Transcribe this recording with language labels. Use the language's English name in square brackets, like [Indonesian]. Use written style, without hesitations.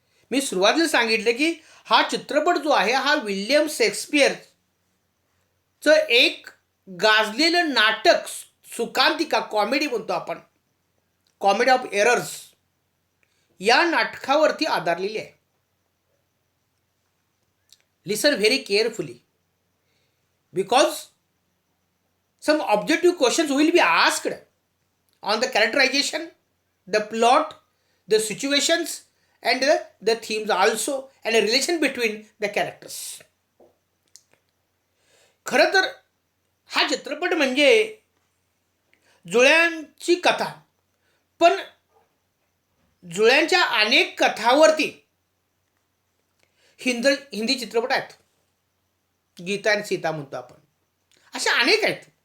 [Marathi] मी सुरुवातीला सांगितलं की हा चित्रपट जो आहे हा विल्यम शेक्सपियरचं एक गाजलेलं नाटक, सुखांतिका, कॉमेडी म्हणतो आपण, कॉमेडी ऑफ एरर्स, या नाटकावरती आधारलेली आहे. [English] Listen very carefully because some objective questions will be asked on the characterization, the plot, the situations, and the themes also, and a relation between the characters. [Marathi] खरं तर हा चित्रपट म्हणजे जुळ्यांची कथा, पण जुळ्यांच्या अनेक कथावरती हिंदी चित्रपट आहेत. गीता आणि सीता म्हणतो आपण, अशा अनेक आहेत.